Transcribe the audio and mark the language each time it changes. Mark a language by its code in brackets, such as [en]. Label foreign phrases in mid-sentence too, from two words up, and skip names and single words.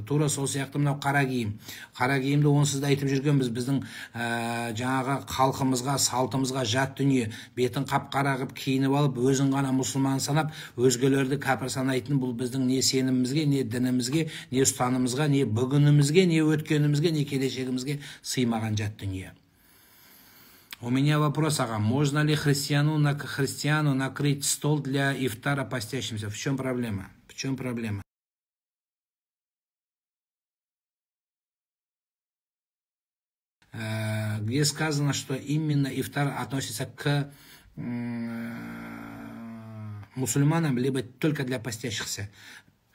[kk] Тура сол сияқты мынау қара киім. Қара киімді онсыз да айтып жүргенбіз, біздің жаңағы халқымызға, салтымызға жат дүние. Бетін қап-қара қып киініп алып, өзін ғана мұсылман санап, өзгелерді кәпір санайтын, бұл біздің не сенімімізге, не дінімізге, не ұстанымызға, не бүгінімізге, не өткенімізге, не келешегімізге сыймаған жат дүние. [ru] У меня вопрос, ага, можно ли христиану накрыть стол для ифтара постящимся? В чем проблема? В чем проблема? Где сказано, что именно ифтар относится к мусульманам, либо только для постящихся?